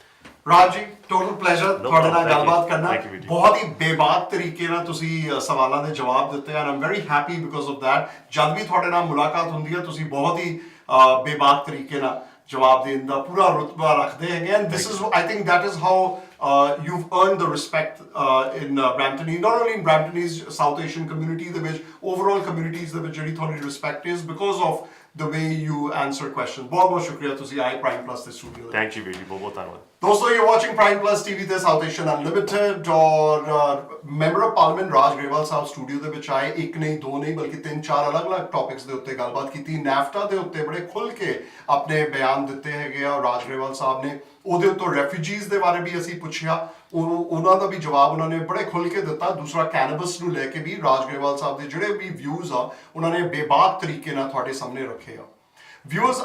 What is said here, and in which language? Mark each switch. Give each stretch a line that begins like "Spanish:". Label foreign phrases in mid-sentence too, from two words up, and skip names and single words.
Punjabi: ਰਾਜ ਜੀ
English: total pleasure
Punjabi: ਤੁਹਾਡੇ ਨਾਲ ਗੱਲਬਾਤ ਕਰਨਾ
English: Thank you,
Punjabi: ਵੀਰ ਜੀ। ਬਹੁਤ ਹੀ ਬੇਬਾਕ ਤਰੀਕੇ ਨਾਲ ਤੁਸੀਂ ਸਵਾਲਾਂ ਦੇ ਜਵਾਬ ਦਿੱਤੇ
English: and I'm very happy because of that
Punjabi: ਜਦ ਵੀ ਤੁਹਾਡੇ ਨਾਲ ਮੁਲਾਕਾਤ ਹੁੰਦੀ ਹੈ ਤੁਸੀਂ ਬਹੁਤ ਹੀ ਬੇਬਾਕ ਤਰੀਕੇ ਨਾਲ ਜਵਾਬ ਦੇਣ ਦਾ ਪੂਰਾ ਰੁਤਬਾ ਰੱਖਦੇ ਹੈਗੇ
English: and this is I think that is how you've earned the respect in Brampton, not only in Bramptonese South Asian community
Punjabi: ਦੇ ਵਿੱਚ
English: overall communities
Punjabi: ਦੇ ਵਿੱਚ ਜਿਹੜੀ ਤੁਹਾਡੀ
English: respect is because of the way you answer questions
Punjabi: ਬਹੁਤ ਬਹੁਤ ਸ਼ੁਕਰੀਆ ਤੁਸੀਂ ਆਏ ਪ੍ਰਾਈਮ ਪਲੱਸ ਦੇ ਸਟੂਡੀਓ
English: thank you
Punjabi: ਵੀਰ ਜੀ ਬਹੁਤ ਬਹੁਤ ਧੰਨਵਾਦ दोस्तों
English: you're watching
Punjabi: Prime Plus TV ਤੇ South Asian Unlimited और
English: member of parliament
Punjabi: ਰਾਜ ਗਰੇਵਾਲ ਸਾਹਿਬ ਸਟੂਡੀਓ ਦੇ ਵਿੱਚ ਆਏ ਇੱਕ ਨਹੀਂ ਦੋ ਨਹੀਂ ਬਲਕਿ ਤਿੰਨ ਚਾਰ ਅਲੱਗ-ਅਲੱਗ ਟੌਪਿਕਸ ਦੇ ਉੱਤੇ ਗੱਲਬਾਤ ਕੀਤੀ ਨੈਫਟਾ ਦੇ ਉੱਤੇ ਬੜੇ ਖੁੱਲ ਕੇ ਆਪਣੇ ਬਿਆਨ ਦਿੱਤੇ ਹੈਗੇ ਆ ਰਾਜ ਗਰੇਵਾਲ ਸਾਹਿਬ ਨੇ ਉਹਦੇ ਉੱਤੇ ਰੈਫਿਊਜੀਜ਼ ਦੇ ਬਾਰੇ ਵੀ ਅਸੀਂ ਪੁੱਛਿਆ ਉਹਨਾਂ ਦਾ ਵੀ ਜਵਾਬ ਉਹਨਾਂ ਨੇ ਬੜੇ ਖੁੱਲ ਕੇ ਦਿੱਤਾ ਦੂਸਰਾ ਕੈਨਬਸ ਨੂੰ ਲੈ ਕੇ ਵੀ ਰਾਜ ਗਰੇਵਾਲ ਸਾਹਿਬ ਦੇ ਜਿਹੜੇ ਵੀ ਵਿਊਜ਼ ਆ ਉਹਨਾਂ ਨੇ ਬੇਬਾਕ ਤਰੀਕੇ ਨਾਲ ਤੁਹਾਡੇ ਸਾਹਮਣੇ ਰੱਖੇ ਆ ਵਿਊਅਰਸ